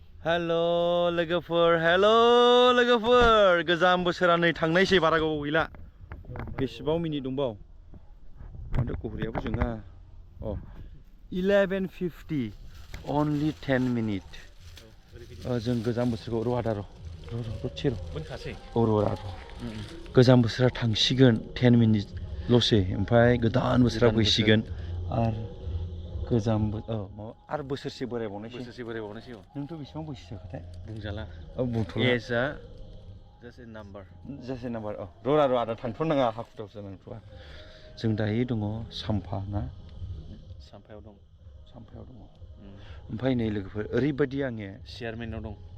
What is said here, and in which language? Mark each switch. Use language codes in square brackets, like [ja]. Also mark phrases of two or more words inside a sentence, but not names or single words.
[en] Hello, hello, Lwgwse. [brx] Goजाम बोसोरा नै थांनायसै बारा गोबाव गैला. बेसेबां मिनिट दंबाव? माथो गहरियाबो जोङा. [en] अ 11:50 only 10 minutes. [brx] जों गोजाम बोसोरखौ र' र' मोनखासै. गोजाम बोसोरा थांसिगोन 10 minutes ल'सै ओमफ्राय गोदान बोसोरा फैसिगोन आरो गोजाम आरो बोसोरसे बोरायबावनायसै नोंथ' बेसेबां बैसो जाखोथाय बुंजाला बुंथ'ला [en] it's just a number [brx] र' आदा थांथ'नाङा हाखु दाखु जानांथ'आ जों दायो दङ साम्फा ना साम्फायाव दङ ओमफ्राय नै लोगोफोर ओरैबायदि आङो चेयारमेनाव दं